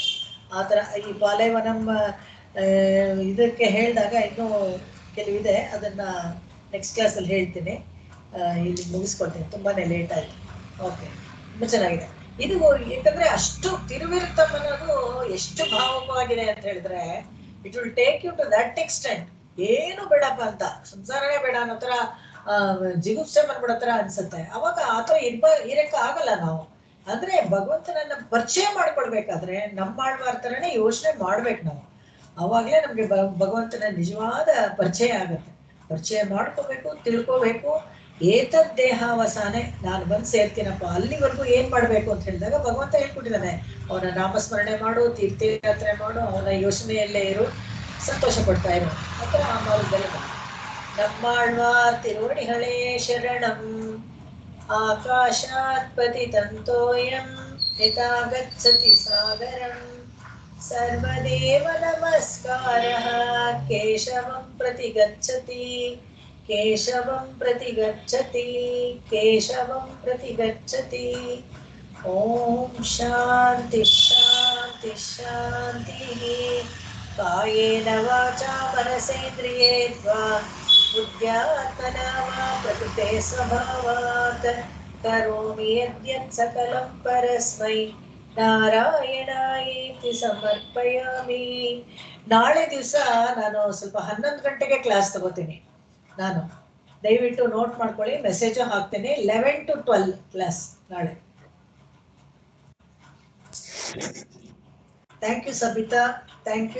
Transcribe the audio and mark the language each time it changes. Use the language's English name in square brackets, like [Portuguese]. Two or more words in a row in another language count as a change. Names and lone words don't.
[Kannada] ಆತರ ಈ ಬಾಲಯವನಂ ಇದಕ್ಕೆ ಹೇಳಿದಾಗ ಇನ್ನೂ ಕೆಲವಿದೆ, ಅದನ್ನ ನೆಕ್ಸ್ಟ್ ಕ್ಲಾಸಲ್ಲಿ ಹೇಳ್ತೀನಿ. ಇಲ್ಲಿ ಮುಗಿಸ್ಕೊಳ್ತೀನಿ, ತುಂಬಾನೇ ಲೇಟ್ ಆಯ್ತು. ಓಕೆ, ತುಂಬಾ ಚೆನ್ನಾಗಿದೆ ಇದು. ಯಾಕಂದ್ರೆ ಅಷ್ಟು ತಿರುವಿರುತ್ತಮ್ ಅನ್ನೋದು ಎಷ್ಟು ಭಾವಕವಾಗಿದೆ ಅಂತ ಹೇಳಿದ್ರೆ, [English] It will take you to that extent. [Kannada] ಏನು ಬೇಡಪ್ಪ ಅಂತ, ಸಂಸಾರನೇ ಬೇಡ ಅನ್ನೋ ತರ ಜಿಗುಪ್ಸೆ ಬಂದ್ಬಿಡೋ ತರ ಅನ್ಸುತ್ತೆ. ಅವಾಗ ಆತರ ಇರಕ್ಕ ಆಗಲ್ಲ ನಾವು. ಅಂದ್ರೆ ಭಗವಂತನನ್ನ ಪರಿಚಯ ಮಾಡ್ಕೊಳ್ಬೇಕಾದ್ರೆ ನಮ್ಮಾಳ್ವಾರ್ ಥರನೇ ಯೋಚನೆ ಮಾಡ್ಬೇಕು ನಾವು. ಅವಾಗ್ಲೇ ನಮ್ಗೆ ಭಗವಂತನ ನಿಜವಾದ ಪರಿಚಯ ಆಗುತ್ತೆ. ಪರಿಚಯ ಮಾಡ್ಕೋಬೇಕು, ತಿಳ್ಕೋಬೇಕು. [Sanskrit] ಏತದ್ ದೇಹಾವಸಾನೆ, [Kannada] ನಾನು ಬಂದು ಸೇರ್ತೀನಪ್ಪ, ಅಲ್ಲಿವರೆಗೂ ಏನ್ ಮಾಡ್ಬೇಕು ಅಂತ ಹೇಳಿದಾಗ ಭಗವಂತ ಹೇಳ್ಕೊಟ್ಟಿದ್ದಾನೆ. ಅವನ ನಾಮಸ್ಮರಣೆ ಮಾಡು, ತೀರ್ಥಯಾತ್ರೆ ಮಾಡು, ಅವನ ಯೋಚನೆಯಲ್ಲೇ ಇರು, ಸಂತೋಷ ಪಡ್ತಾ ಇರು ಮಾತ್ರ ಆ ಮಾರ್ಗದಲ್ಲಿ ಬಾ. [Tamil] ನಮ್ಮಾಳ್ವಾರ್ ತಿರುವಡಿಗಳೇ ಶರಣಂ. [Sanskrit] ಆಕಾಶಾತ್ ಪತಿತಂತೋಯಂ ಯಥಾ ಗಚ್ಚತಿ ಸಾಗರಂ. ಸರ್ವದೇವ ನಮಸ್ಕಾರಃ ಕೇಶವಂ ಪ್ರತಿ ಗಚ್ಚತಿ, ಕೇಶವಂ ಪ್ರತಿ ಗಚ್ಚತಿ, ಕೇಶವಂ ಪ್ರತಿ ಗಚ್ಚತಿ. ಓಂ ಶಾಂತಿ ಶಾಂತಿ ಶಾಂತಿ. ಕಾಯೇನ ವಾಚಾ ಮನಸೇಂದ್ರಿಯೇರ್ವಾ ಬುದ್ಧ್ಯಾತ್ಮನಾ ವಾ ಪ್ರಕೃತೆ ಸ್ವಭಾವಾತ್ ಕರೋಮಿ ಯದ್ಯತ್ ಸಕಲಂ ಪರಸ್ಮೈ ನಾರಾಯಣಾಯೇತಿ ಸಮರ್ಪಯಾಮಿ. [Kannada] ನಾಳೆ ದಿವಸ ನಾನು ಸ್ವಲ್ಪ 11 ಗಂಟೆಗೆ ಕ್ಲಾಸ್ ತಗೋತೀನಿ. ನಾನು ದಯವಿಟ್ಟು ನೋಟ್ ಮಾಡ್ಕೊಳ್ಳಿ, ಮೆಸೇಜು ಹಾಕ್ತೇನೆ. [English] 11 to 12 class ನಾಳೆ. thank you Sabita, thank you.